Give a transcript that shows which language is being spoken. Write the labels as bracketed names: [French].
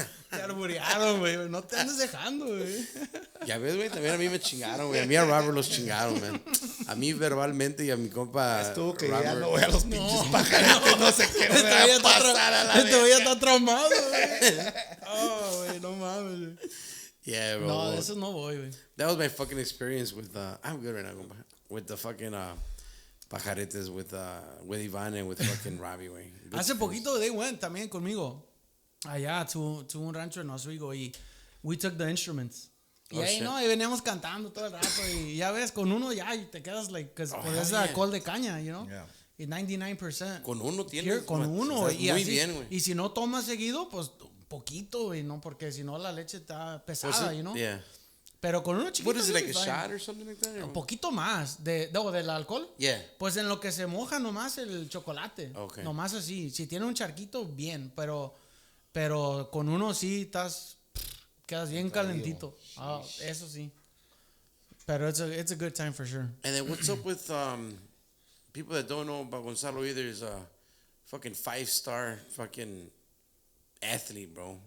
[Spanish] Te arborearon, güey. No te andes dejando, güey. Ya ves, güey, también a mí me chingaron, güey. A mí a Robert los chingaron, man. A mí verbalmente y a mi compa estuvo que Robert. ya no voy a los pinches pajaretes, no sé qué me va a pasar a la vez. Este güey ya está traumado, güey. Oh, güey, no mames, güey. [English] Yeah, bro. [Spanish] No, eso no voy, güey. [English] That was my fucking experience with, I'm good right now, compa. With the fucking pajaretes with Iván and with fucking Robbie, güey. [Spanish] Hace poquito [English] they went [Spanish] también conmigo. Allá, [English] to [Spanish] un rancho en Oswego y [English] we took the instruments. [Spanish] Y ahí, no, y veníamos cantando todo el rato y ya ves, con uno ya y te quedas [English] like, [Spanish] pues es alcohol de caña, [English] you know? Yeah. [Spanish] Y 99%. Con uno tienes. Con uno. Y muy así, bien, güey. Y si no tomas seguido, pues poquito, güey, ¿no? Porque si no la leche está pesada, [English] you know? Yeah. [Spanish] Pero con uno chiquito. [English] What is it, like a shot or something like that? [Spanish] Un poquito más del alcohol. [English] Yeah. [Spanish] Pues en lo que se moja nomás el chocolate. [English] Okay. [Spanish] Nomás así. Si tiene un charquito, bien. Pero con uno sí quedas bien calentito. Eso sí. Pero [English] it's a good time for sure. And then what's up with people that don't know about Gonzalo either is a fucking 5-star fucking athlete, bro.